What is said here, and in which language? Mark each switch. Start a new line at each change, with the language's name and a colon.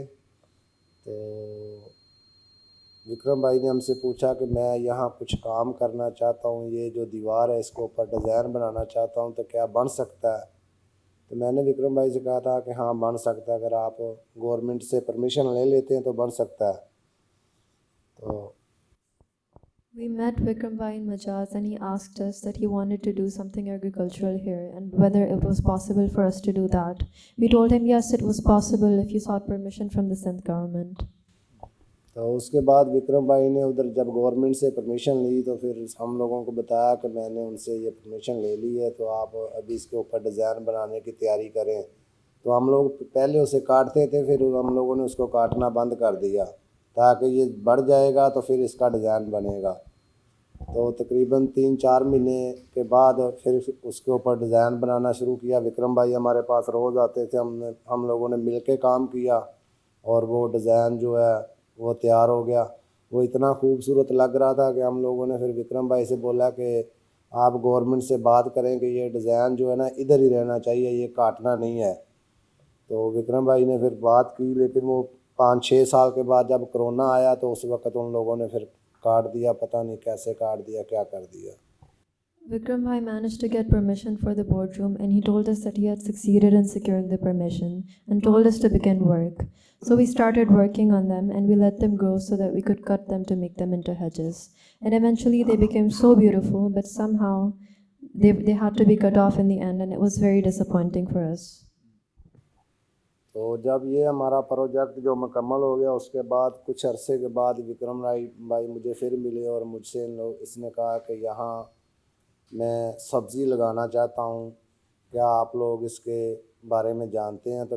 Hindi: तो विक्रम भाई ने हमसे पूछा कि मैं यहाँ कुछ काम करना चाहता हूँ, ये जो दीवार है इसको ऊपर डिज़ाइन बनाना चाहता हूँ, तो क्या बन सकता है? तो मैंने विक्रम भाई से कहा था कि हाँ बन सकता है, अगर आप गवर्नमेंट से परमिशन ले लेते हैं तो बन सकता है। तो
English: We met Vikram Bhai in Majaz and he asked us that he wanted to do something agricultural here and whether it was possible for us to do that. We told him yes, it was possible if you sought permission from the Sindh government.
Hindi: तो उसके बाद विक्रम भाई ने उधर जब government से permission ली तो फिर हम लोगों को बताया कि मैंने उनसे ये परमिशन ले ली है, तो आप अभी इसके ऊपर डिज़ाइन बनाने की तैयारी करें। तो हम लोग पहले उसे काटते थे, फिर हम लोगों ने उसको काटना बंद कर दिया ताकि ये बढ़ जाएगा तो फिर इसका डिज़ाइन बनेगा। तो तकरीबन 3-4 महीने के बाद फिर उसके ऊपर डिज़ाइन बनाना शुरू किया। विक्रम भाई हमारे पास रोज़ आते थे, हम लोगों ने मिल के काम किया और वो डिज़ाइन जो है वो तैयार हो गया। वो इतना खूबसूरत लग रहा था कि हम लोगों ने फिर विक्रम भाई से बोला कि आप गवर्नमेंट से बात करें कि ये डिज़ाइन जो है ना इधर ही रहना चाहिए, ये काटना नहीं है। तो विक्रम भाई ने फिर बात की, लेकिन वो 5-6 साल के बाद जब कोरोना आया तो उस वक्त उन लोगों ने फिर काट दिया, पता नहीं कैसे काट दिया, क्या कर दिया।
English: Vikram Bhai managed to get permission for the boardroom and he told us that he had succeeded in securing the permission and told us to begin work. So we started working on them and we let them grow so that we could cut them to make them into hedges. And eventually they became so beautiful, but somehow they had to be cut off in the end and it was very disappointing for us.
Hindi: तो जब ये हमारा project जो मुकम्मल हो गया उसके बाद कुछ अरसे के बाद विक्रम भाई मुझे फिर मिले और मुझसे इसने कहा कि यहाँ मैं सब्ज़ी लगाना चाहता हूँ, क्या आप लोग इसके बारे में जानते हैं?